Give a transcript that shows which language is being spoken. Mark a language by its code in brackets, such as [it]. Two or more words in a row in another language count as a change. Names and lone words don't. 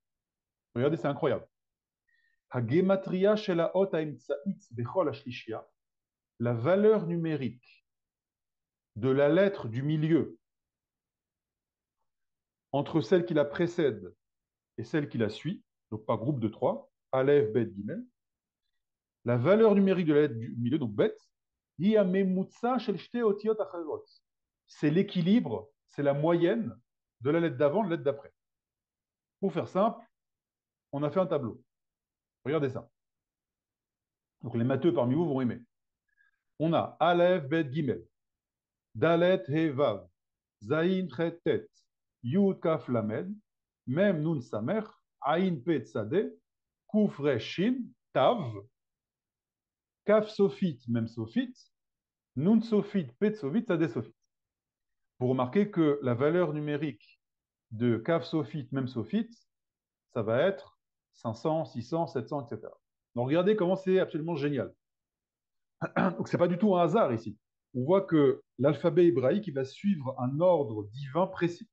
[fr] Regardez, c'est incroyable. Hagematriach, la valeur numérique de la lettre du milieu entre celle qui la précède et celle qui la suit, donc par groupe de 3, Aleph, Bet, Gimel, la valeur numérique de la lettre du milieu, donc Bet, c'est l'équilibre, c'est la moyenne de la lettre d'avant, de la lettre d'après. Pour faire simple, on a fait un tableau. Regardez ça. Donc les matheux parmi vous vont aimer. On a Aleph, Bet, Gimel, Dalet, He, Vav, Zayin, Chet, Tet, Yud, Kaf, Lamed, Mem, Nun, Samer, Ain, Pet, Sade, Kuf, Re, Shin, Tav, Kaf, Sophit, Mem, Sophit, Nun, Sophit, Pet, Sophit, Sade, Sophit. Vous remarquez que la valeur numérique de Kaf, Sophit, Mem, Sophit, ça va être 500, 600, 700, etc. Donc regardez comment c'est absolument génial. Donc c'est pas du tout un hasard ici. On voit que l'alphabet hébraïque il va suivre un ordre divin précis.